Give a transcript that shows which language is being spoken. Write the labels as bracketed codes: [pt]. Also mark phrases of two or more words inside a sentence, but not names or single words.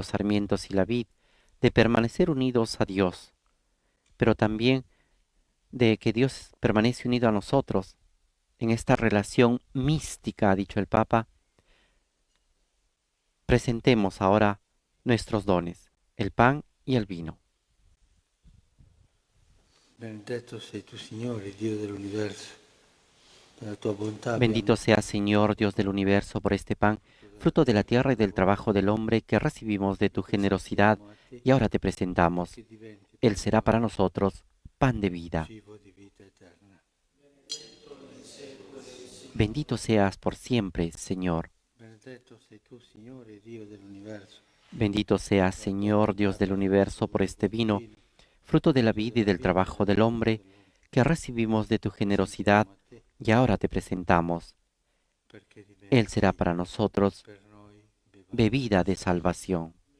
[es] sarmientos y la vid, de permanecer unidos a Dios, pero también de que Dios permanece unido a nosotros en esta relación mística, ha dicho el Papa, presentemos ahora nuestros dones, el pan y el vino. [it] Benedetto sei tu, Signore, Dio dell'universo, per la tua bontà. [es] Bendito sea, Señor, Dios del universo, por este pan, fruto de la tierra y del trabajo del hombre que recibimos de tu generosidad, y ahora te presentamos. Él será para nosotros pan de vida. Bendito seas por siempre, Señor. [it] Benedetto sei tu, Signore, Dio dell'universo. [es] Bendito seas, Señor, Dios del universo, por este vino, fruto de la vida y del trabajo del hombre que recibimos de tu generosidad, y ahora te presentamos. Él será para nosotros bebida de salvación.